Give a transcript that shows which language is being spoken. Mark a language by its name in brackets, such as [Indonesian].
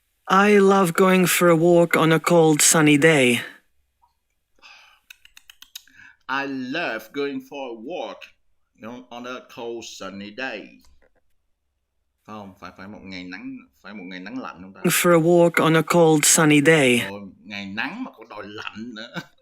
[English] I love going for a walk on a cold sunny day. I love going for a walk on a cold sunny day. [Vietnamese] Không, phải một ngày nắng lạnh không ta? [English] For a walk on a cold sunny day. [Vietnamese] Ngày nắng mà còn đòi lạnh nữa.